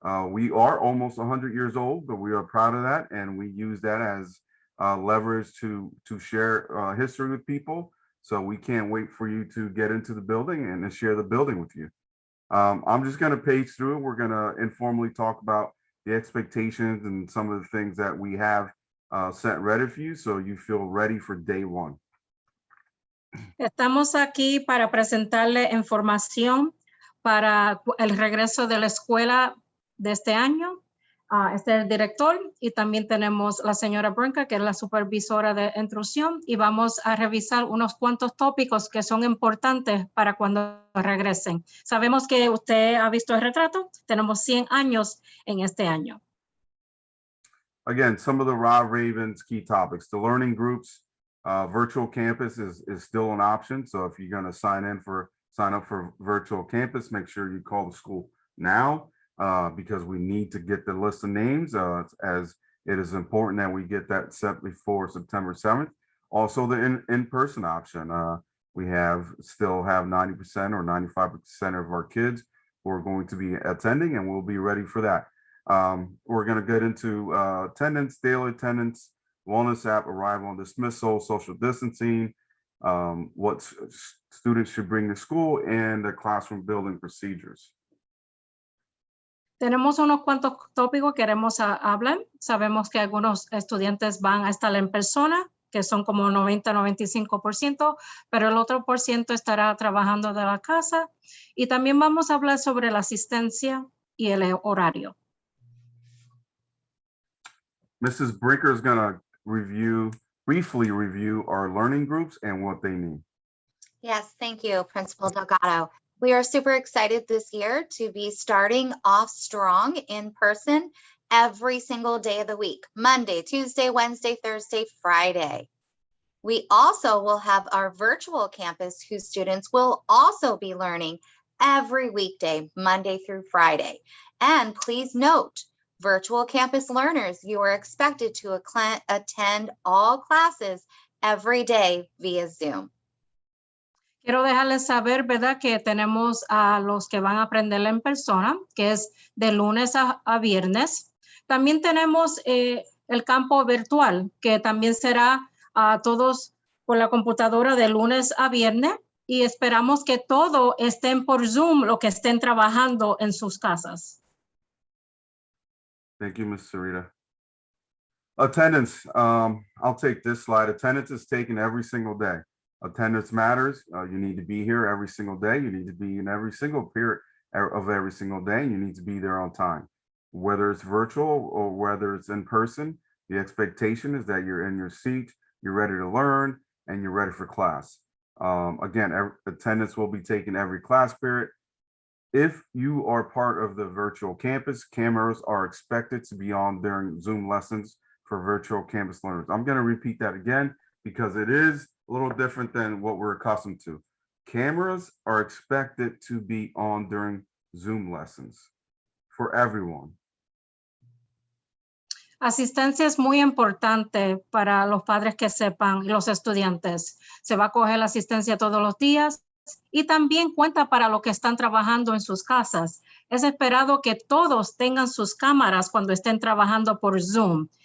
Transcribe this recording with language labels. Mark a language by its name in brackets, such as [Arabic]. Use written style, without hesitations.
[English] We are almost 100 years old, but we are proud of that, and we use that as leverage to share history with people. So we can't wait for you to get into the building and to share the building with you. I'm just going to page through. We're going to informally talk about the expectations and some of the things that we have set ready for you, so you feel ready for day one. [Spanish] Estamos aquí para presentarle información para el regreso de la escuela de este año. Este es el director y también tenemos la señora Brinker, que es la supervisora de intrusión, y vamos a revisar unos cuantos tópicos que son importantes para cuando regresen. Sabemos que usted ha visto el retrato, tenemos 100 años en este año. [English] Again, some of the Raub Ravens key topics. The learning groups, virtual campus is still an option. So if you're going to sign up for virtual campus, make sure you call the school now. Because we need to get the list of names, as it is important that we get that set before September 7th. Also, the in-person option. We still have 90% or 95% of our kids who are going to be attending, and we'll be ready for that. We're going to get into attendance, daily attendance, wellness app, arrival and dismissal, social distancing, what students should bring to school, and the classroom building procedures. [Spanish] Tenemos unos cuantos tópicos que queremos hablar. Sabemos que algunos estudiantes van a estar en persona, que son como 90-95%, pero el otro por ciento estará trabajando de la casa. Y también vamos a hablar sobre la asistencia y el horario. [English] Mrs. Brinker is going to briefly review our learning groups and what they need. Yes, thank you, Principal Delgado. We are super excited this year to be starting off strong in person every single day of the week, Monday, Tuesday, Wednesday, Thursday, Friday. We also will have our virtual campus whose students will also be learning every weekday, Monday through Friday. And please note, virtual campus learners, you are expected to attend all classes every day via Zoom. [Spanish] Quiero dejarles saber, ¿verdad?, que tenemos a los que van a aprender en persona, que es de lunes a viernes. También tenemos el campo virtual, que también será a todos por la computadora de lunes a viernes. Y esperamos que todos estén por Zoom, los que estén trabajando en sus casas. [English] Thank you, Ms. Sarita. Attendance, I'll take this slide. Attendance is taken every single day. Attendance matters. You need to be here every single day. You need to be in every single period of every single day. You need to be there on time. Whether it's virtual or whether it's in person, the expectation is that you're in your seat, you're ready to learn, and you're ready for class. Again, attendance will be taken every class period. If you are part of the virtual campus, cameras are expected to be on during Zoom lessons for virtual campus learners. I'm going to repeat that again because it is a little different than what we're accustomed to. Cameras are expected to be on during Zoom lessons for everyone. [Spanish] Asistencia es muy importante para los padres que sepan y los estudiantes. Se va a coger la asistencia todos los días y también cuenta para los que están trabajando en sus casas. Es esperado que todos tengan sus cámaras cuando estén trabajando por Zoom.